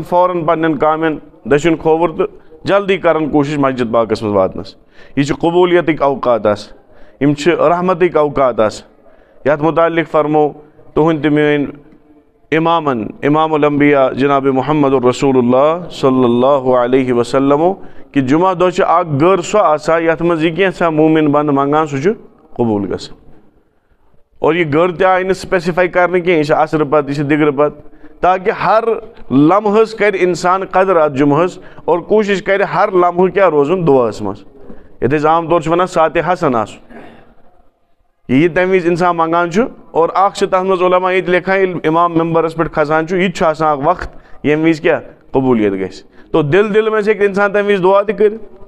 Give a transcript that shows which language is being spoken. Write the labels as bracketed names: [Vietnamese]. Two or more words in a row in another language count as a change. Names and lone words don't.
[Kashmiri] فوراً پننٮ۪ن کامٮ۪ن دٔچھُن کھووُر تہٕ جلدی کرن کوٗشش مسجد پاکس منٛز واتنس یہ چھِ قبولیتٕکۍ اوقات آسان یم چھِ رحمتٕکۍ اوقات آسان یتھ متعلق فرمو تُہنٛدۍ تہِ میٲنۍ امامن امام الانبیاء جناب محمد الرسول اللہ صلی اللہ علیہ وسلمو کہ جمعہ دۄہ چھِ اکھ گٔر سۄ آسان یتھ منٛز یہِ کینٛژھا موٗمِن بنٛدٕ منٛگان سُہ چھُ قبوٗل گژھان اور یہ گٔر تہِ آیہِ نہٕ سپیسِفاے کرنہٕ کینٛہہ یہِ چھِ عصرٕ پتہٕ یہِ چھِ دِگرٕ پتہٕ تاکہ ہر لمحس کرِ انسان قدر اتھ جمعہس اور کوشش کرِ ہر لمحہ کیٛاہ روزُن دعاہس منٛز یتھ أسۍ عام طور چھِ ونان ساتہِ حسن آسُن یہ تمہِ وِزِ انسان منگان چھُ اور اکھ چھِ تتھ منٛز علماء ییٚتہِ لیکھان ییٚلہِ امام ممبرس پٮ۪ٹھ کھسان چھُ یہِ تہِ چھُ آسان اکھ وقت ییٚمہِ وِزِ کیٛاہ قبوٗلیت گژھِ تو دل منٛز ہیٚکہِ انسان تمہِ وِزِ دعا تہِ کٔرِتھ